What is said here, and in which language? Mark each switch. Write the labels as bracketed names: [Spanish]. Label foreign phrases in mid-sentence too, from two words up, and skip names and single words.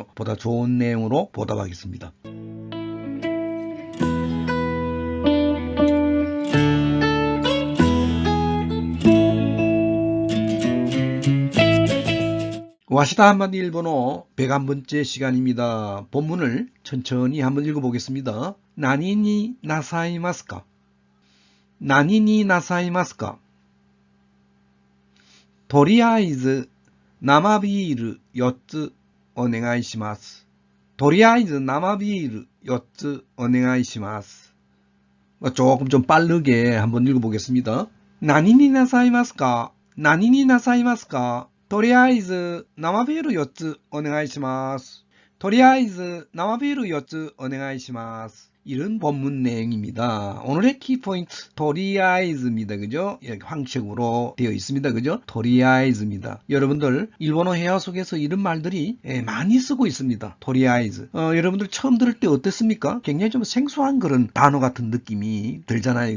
[Korean] 보다 좋은 내용으로 보답하겠습니다. 와시다 한마디 일본어 101번째 시간입니다. 본문을 천천히 한번 읽어보겠습니다. [Japanese] 何になさいますか? 何になさいますか? とりあえず生ビール4つお願いします。とりあえず生ビール4つお願いします. [Korean] 조금 좀 빠르게 한번 읽어보겠습니다. [Japanese] 何になさいますか? 何になさいますか? とりあえず生ビール4つお願いします. とりあえず生ビール4つお願いします. [Korean] 이런 본문 내용입니다. 오늘의 키포인트 도리아이즈입니다. 그죠? 이렇게 황색으로 되어 있습니다. 그죠? 도리아이즈입니다. 여러분들 일본어 회화 속에서 이런 말들이 많이 쓰고 있습니다. 도리아이즈. 여러분들 처음 들을 때 어땠습니까? 굉장히 좀 생소한 그런 단어 같은 느낌이 들잖아요.